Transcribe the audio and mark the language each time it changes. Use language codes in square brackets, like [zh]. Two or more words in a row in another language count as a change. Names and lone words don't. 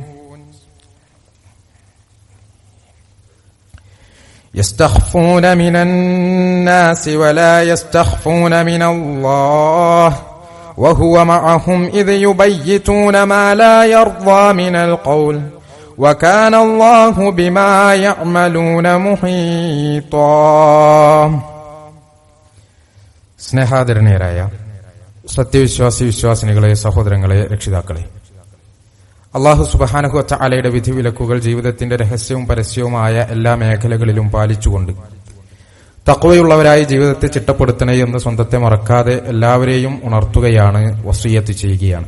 [ar] يستخفون من الناس ولا يستخفون من الله وهو معهم إذ يبيتون ما لا يرضى من القول وكان الله بما يعملون محيطا. [ml] സ്നേഹാദരണീയരായ സത്യവിശ്വാസി വിശ്വാസിനികളെ, സഹോദരങ്ങളെ, രക്ഷിതാക്കളെ, അല്ലാഹു [ar] سبحانه وتعالى [ml] വിധിവിലക്കുകൾ ജീവിതത്തിന്റെ രഹസ്യവും പരസ്യവുമായ എല്ലാ മേഖലകളിലും പാലിച്ചുകൊണ്ട് തഖ്വയുള്ളവരായി ജീവിതത്തെ ചിട്ടപ്പെടുത്തണേ എന്ന് സ്വന്തത്തെ മറക്കാതെ എല്ലാവരെയും ഉണർത്തുകയാണ്, വസിയ്യത്ത് ചെയ്യുകയാണ്.